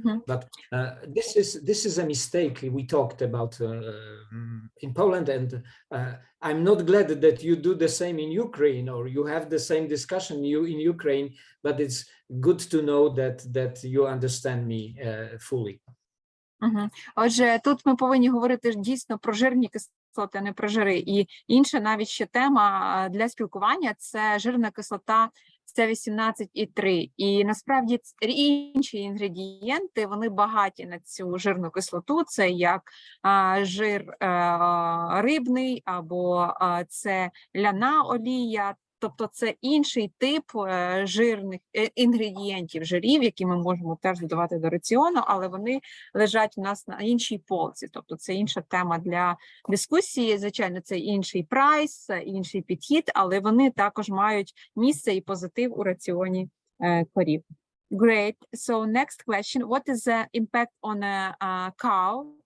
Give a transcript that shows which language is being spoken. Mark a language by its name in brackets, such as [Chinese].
[English] But this is a mistake we talked about in Poland, and I'm not glad that you do the same in Ukraine or you have the same discussion in Ukraine, but it's good to know that you understand me fully. [Ukrainian] Отже, тут ми повинні говорити дійсно про жирні кислоти, а не про жири. І інша навіть ще тема для спілкування – це жирна кислота С18,3. І насправді інші інгредієнти, вони багаті на цю жирну кислоту. Це як жир рибний або це ляна олія. Тобто це інший тип жирних інгредієнтів, жирів, які ми можемо теж додавати до раціону, але вони лежать у нас на іншій полці. Тобто це інша тема для дискусії. Звичайно, це інший прайс, інший підхід, але вони також мають місце і позитив у раціоні корів. [English] Great. So next question. What is the impact on a cow?